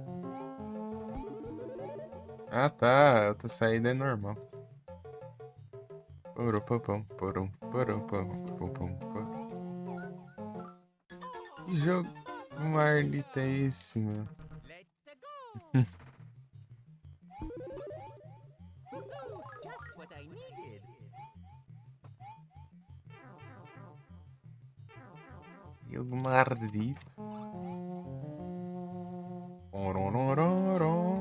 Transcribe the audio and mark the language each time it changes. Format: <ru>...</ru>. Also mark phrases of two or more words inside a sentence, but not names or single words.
<pt>Ah, tá. Outra saída é normal. Poropopom, porom, poropom, poropom, porom. Que jogo marlita é esse, meu?</pt> <en>Let's go! Just what I needed.</en> <pt>Jogo maldito. Ororororó.</pt>